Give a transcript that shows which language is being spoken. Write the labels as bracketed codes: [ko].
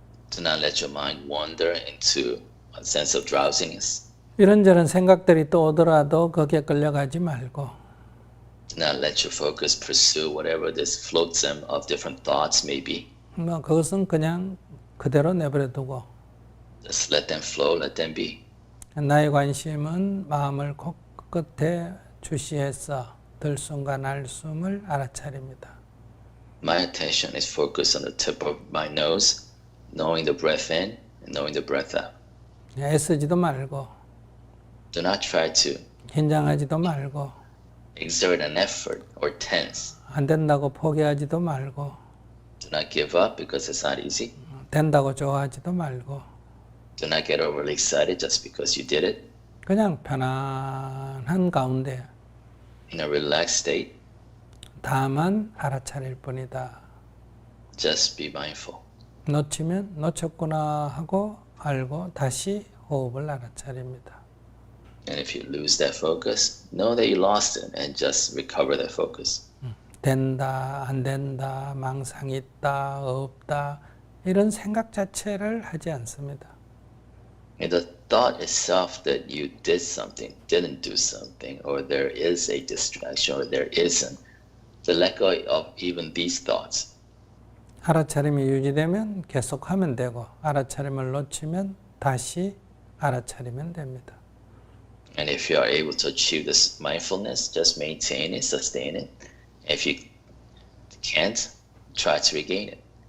[en] Do not let your mind wander into a sense of drowsiness. [ko] 이런저런 생각들이 또 오더라도 거기에 끌려가지 말고, [en] Do not let your focus pursue whatever this flotsam of different thoughts may be. [ko] 뭐 그것은 그냥 그대로 내버려 두고, [en] Just let them flow, let them be. [ko] 나의 관심은 마음을 코끝에 주시해서 들숨과 날숨을 알아차립니다. [en] My attention is focused on the tip of my nose, knowing the breath in and knowing the breath out. [ko] 애쓰지도 말고, [en] Do not try to [ko] 긴장하지도 말고, [en] exert an effort or tense. [ko] 안 된다고 포기하지도 말고, [en] Do not give up because it's not easy. [ko] 된다고 좋아하지도 말고, [en] Do not get overly excited just because you did it. [ko] 그냥 편안한 가운데 [en] In a relaxed state, [ko] 다만 알아차릴 뿐이다. [en] just be mindful. [ko] 놓치면 놓쳤구나 하고 알고 다시 호흡을 알아차립니다. [en] And if you lose that focus, know that you lost it and just recover that focus. [ko] 된다, 안 된다, 망상이 있다, 없다 이런 생각 자체를 하지 않습니다. [en] And the thought itself that you did something, didn't do something, or there is a distraction, or there isn't, to let go of even these thoughts. [ko] 알아차림이 유지되면 계속하면 되고 알아차림을 놓치면 다시 알아차리면 됩니다. [en] And if you are able to achieve this mindfulness, just maintain it, sustain it. If you can't, try to regain it.